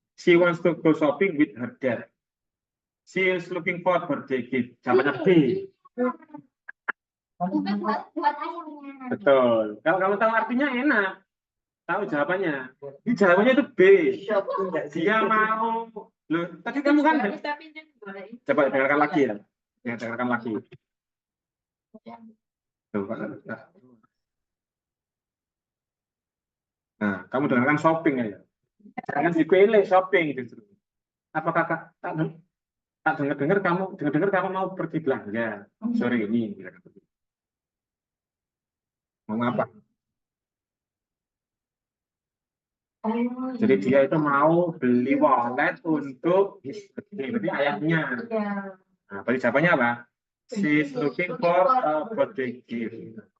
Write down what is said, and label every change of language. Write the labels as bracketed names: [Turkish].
[English] She wants to go shopping with her dad. She is looking for birthday gift. [Indonesian] Jawabannya B. Buat ayamnya. Betul. Kalau kamu tahu artinya enak. Tahu jawabannya. Ini jawabannya itu B. Dia mau. Loh, tadi kamu kan. Coba dengarkan lagi ya. Ya, dengarkan lagi. Tuh, nah, kamu dengarkan shopping ya. Jangan dipilih shopping justru. Apakah tak dengar kamu mau pergi belanja sore ini? Mau apa? Jadi dia itu mau beli wallet untuk berarti ayamnya. Nah, berarti jawabannya apa? [English] She's looking for a birthday gift.